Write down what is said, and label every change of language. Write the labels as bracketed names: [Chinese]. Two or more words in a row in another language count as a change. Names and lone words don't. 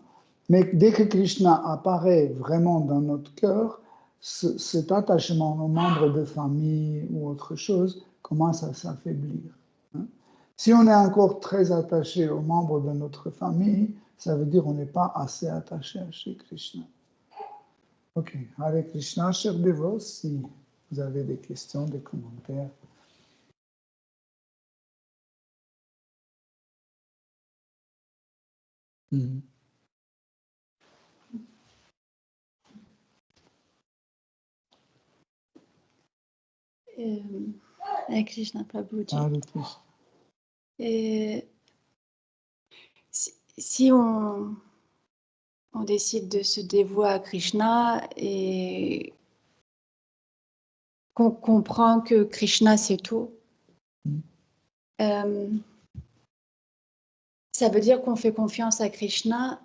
[French] Mais dès que Krishna apparaît vraiment dans notre cœur, cet attachement aux membres de famille ou autre chose commence à s'affaiblir. Hein? Si on est encore très attaché aux membres de notre famille, ça veut dire qu'on n'est pas assez attaché à Shri Krishna. Ok, Hare Krishna, chers dévots, si vous avez des questions, des commentaires. Mm-hmm. Hare Krishna Prabhuji. Hare Krishna. Si on décide de se dévouer à Krishna et qu'on comprend que Krishna c'est tout, ça veut dire qu'on fait confiance à Krishna.